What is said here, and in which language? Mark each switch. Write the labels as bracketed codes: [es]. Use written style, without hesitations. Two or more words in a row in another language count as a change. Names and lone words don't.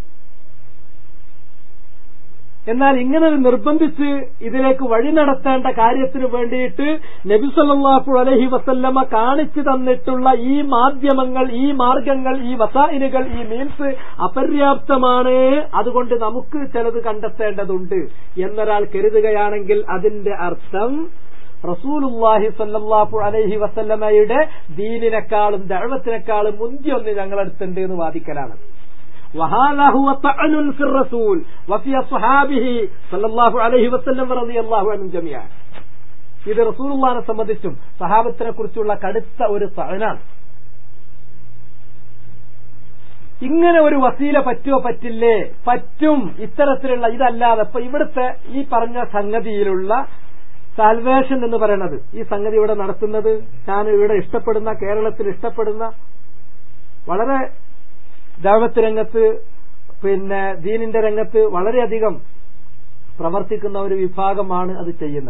[ml] എന്നാൽ ഇങ്ങനെ നിർബന്ധിച്ച് ഇതിലേക്ക് വഴി നടത്തേണ്ട കാര്യത്തിന് വേണ്ടിയിട്ട് നബി [ar] صلى الله عليه وسلم [ml] കാണിച്ചു തന്നിട്ടുള്ള ഈ മാധ്യമങ്ങൾ, ഈ മാർഗങ്ങൾ, ഈ വസായിലുകൾ, ഈ മീൻസ് അപര്യാപ്തമാണ്, അതുകൊണ്ട് നമുക്ക് ചിലത് കണ്ടെത്തേണ്ടതുണ്ട് എന്നൊരാൾ കരുതുകയാണെങ്കിൽ അതിന്റെ അർത്ഥം [ar] رسول الله صلى الله عليه وسلم [ml] ദീനിനേക്കാളും ദഅവത്തിനേക്കാളും മുന്തിയൊന്ന് ഞങ്ങളടുത്തുണ്ട് എന്ന് വാദിക്കലാണ്. [ar] وهذا هو طعن في الرسول وفي أصحابه صلى الله عليه وسلم رضي الله عنهم جميعا. [ml] ഇത് റസൂലുള്ളാഹിനെ സംബന്ധിച്ചും സഹാബത്തിനെ കുറിച്ചുള്ള കടുത്ത ഒരു തഅനാണ്. ഇങ്ങനെ ഒരു വസീല പറ്റുമോ? പറ്റില്ലേ? പറ്റും. ഇത്തരത്തിലുള്ള ഇതല്ലാതെ ഇപ്പൊ ഇവിടുത്തെ ഈ പറഞ്ഞ സംഗതിയിലുള്ള സാൽവേഷൻ എന്ന് പറയുന്നത്, ഈ സംഗതി ഇവിടെ നടത്തുന്നത് ഞാൻ ഇവിടെ ഇഷ്ടപ്പെടുന്ന, കേരളത്തിൽ ഇഷ്ടപ്പെടുന്ന, വളരെ ദഅവത്ത് രംഗത്ത്, ദീനിന്റെ രംഗത്ത് വളരെയധികം പ്രവർത്തിക്കുന്ന ഒരു വിഭാഗമാണ് അത് ചെയ്യുന്നത്.